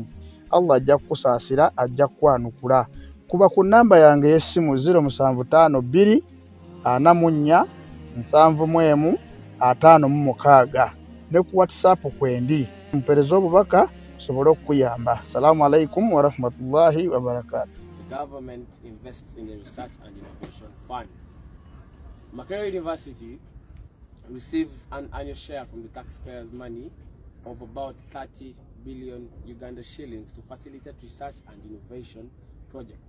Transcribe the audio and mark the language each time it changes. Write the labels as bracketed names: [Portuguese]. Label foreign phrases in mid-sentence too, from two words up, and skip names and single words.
[Ganda] Allah ajja kukusaasira, ajja kukwanukula. Kuba ku nnamba yange y'essimu 0752 44 71 56 ne ku WhatsApp kwendi. Mpereza obubaka sobole okuyamba. [Arabic] السلام عليكم ورحمة الله وبركاته. [English] The government invests in the Research and Innovation Fund. Makerere University receives an annual share from the taxpayers' money of about 30 billion Uganda shillings to facilitate research and innovation projects.